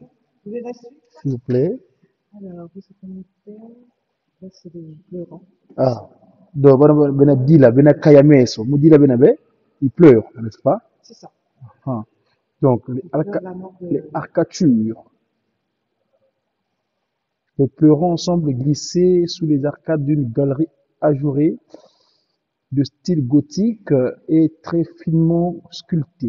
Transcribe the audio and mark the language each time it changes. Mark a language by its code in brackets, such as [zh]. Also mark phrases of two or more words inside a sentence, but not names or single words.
[fr] Vous voulez la suite? s'il vous plaît. Alors, vous êtes en Italie. Là, c'est les pleurants. Ah, donc, [lua] bena dila, bena kayameso, mudila bena be, [fr] il pleure, n'est-ce pas? C'est ça. Ah. Donc, Ils pleurent la mort les de. arcatures. Les pleurants semblent glisser sous les arcades d'une galerie ajourée de style gothique et très finement sculptée.